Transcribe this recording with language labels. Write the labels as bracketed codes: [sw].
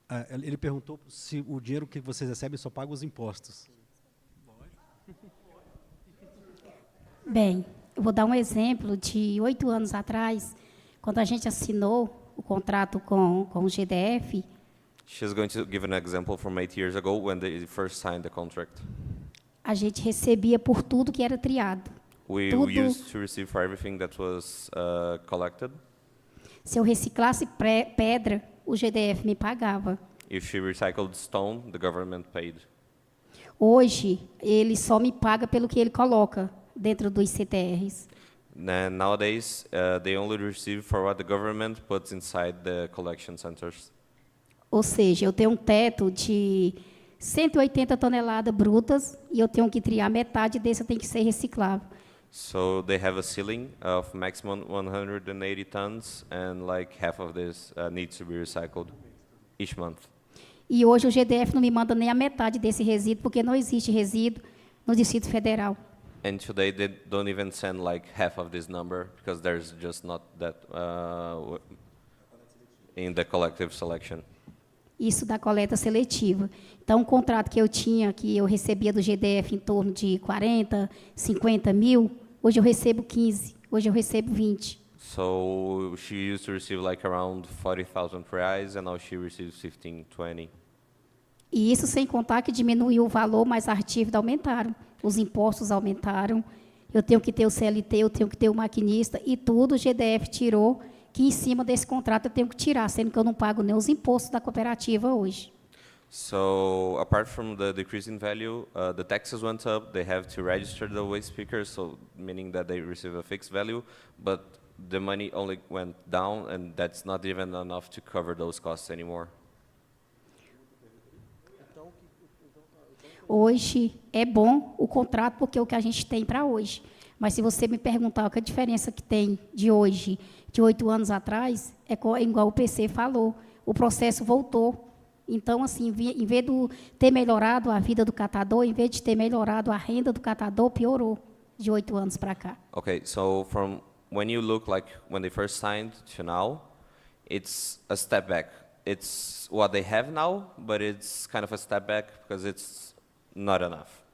[pt] Ele perguntou se o dinheiro que vocês recebem só paga os impostos. Bem, eu vou dar um exemplo de 8 anos atrás, quando a gente assinou o contrato com o GDF. [en] She's going to give an example from 8 years ago when they first signed the contract. [pt] A gente recebia por tudo que era triado. [en] We used to receive for everything that was collected. [pt] Se eu reciclasse pedra, o GDF me pagava. [en] If she recycled stone, the government paid. [pt] Hoje, ele só me paga pelo que ele coloca dentro dos CTRs. [en] Nowadays, they only receive for what the government puts inside the collection centers. [pt] Ou seja, eu tenho um teto de 180 toneladas brutas e eu tenho que triar metade desse, tem que ser reciclável. [en] So they have a ceiling of maximum 180 tons, and like half of this needs to be recycled each month. [pt] E hoje o GDF não me manda nem a metade desse resíduo, porque não existe resíduo no Distrito Federal. [en] And today they don't even send like half of this number because there's just not that in the collective selection. [pt] Isso da coleta seletiva. Então, um contrato que eu tinha, que eu recebia do GDF em torno de 40, 50 mil, hoje eu recebo 15, hoje eu recebo 20. [en] So she used to receive like around 40,000 reais, and now she receives 15, 20. [pt] E isso sem contar que diminuiu o valor, mas as dívidas aumentaram, os impostos aumentaram, eu tenho que ter o CLT, eu tenho que ter o maquinista, e tudo o GDF tirou, que em cima desse contrato eu tenho que tirar, sendo que eu não pago nem os impostos da cooperativa hoje. [en] So apart from the decrease in value, the taxes went up. They have to register the waste pickers, so meaning that they receive a fixed value, but the money only went down, and that's not even enough to cover those costs anymore. [pt] Hoje é bom o contrato porque é o que a gente tem para hoje. Mas se você me perguntar qual é a diferença que tem de hoje, de 8 anos atrás, é igual o PC falou, o processo voltou. Então, assim, em vez de ter melhorado a vida do catador, em vez de ter melhorado a renda do catador, piorou de 8 anos para cá. [en] Okay, so from when you look like when they first signed to now, it's a step back. It's what they have now, but it's kind of a step back because it's not enough.